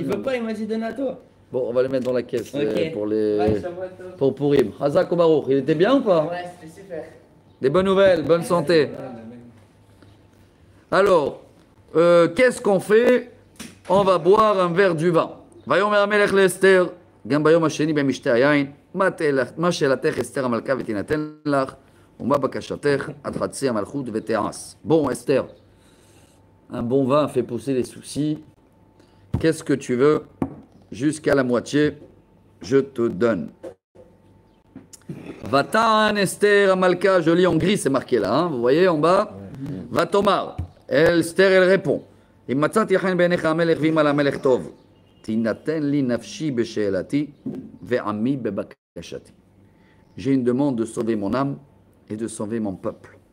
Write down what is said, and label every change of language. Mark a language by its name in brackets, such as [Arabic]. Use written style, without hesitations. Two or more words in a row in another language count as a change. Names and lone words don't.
[French] Il veut pas, il m'a dit donne à toi. Bon, on va le mettre dans la caisse Ok. pour Ouais, ça va être top. pour Pourim. [Hebrew] חזק וברוך, [French] il était bien ou pas? Ouais, c'était super. Des bonnes nouvelles, bonne santé. Alors, qu'est-ce qu'on fait? On va boire un verre du vin. [Hebrew] ויאמר המלך לאסתר, גם ביום השני במשתה היין, מה שאלתך אסתר המלכה ותינתן לך, ומה בקשתך עד חצי המלכות ותיעש. [French] Bon, Esther, un bon vin fait pousser les soucis. Qu'est-ce que tu veux? Jusqu'à la moitié, je te donne. [Hebrew] ותען אסתר המלכה, [French] je lis en gris, c'est marqué là, hein, vous voyez en bas. Vatomar, Esther, elle répond. [Hebrew] אם מצאתי חן בעיניך המלך ואם על המלך טוב, תינתן לי נפשי בשאלתי ועמי בבקשתי. [French] J'ai une demande de sauver mon âme et de sauver mon peuple.